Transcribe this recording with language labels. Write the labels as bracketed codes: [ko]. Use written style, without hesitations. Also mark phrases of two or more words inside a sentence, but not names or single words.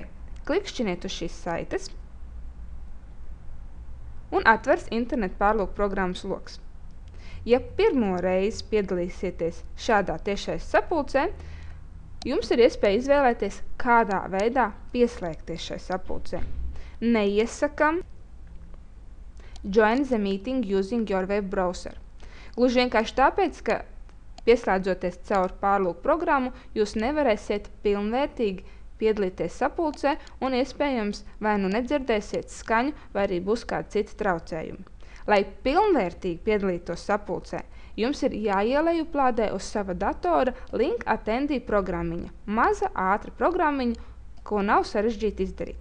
[lv] Klikšķiniet uz šīs saites un atvers internetu pārlūku programmas loks. Ja pirmo reizi piedalīsieties šādā tiešais sapulcē, jums ir iespēja izvēlēties, kādā veidā pieslēgties šai sapulcē. Neiesakam [en] Join the meeting using your web browser. [lv] Gluži vienkārši tāpēc, ka pieslēdzoties caur pārlūku programmu, jūs nevarēsiet pilnvērtīgi piedalīties sapulcē un iespējams vai nu nedzirdēsiet skaņu, vai arī būs kādi citi traucējumi. Lai pilnvērtīgi piedalītos sapulcē, jums ir jāielejuplādē uz sava datora Link Attendee programmiņa, maza, ātra programmiņa, ko nav sarežģīti izdarīt.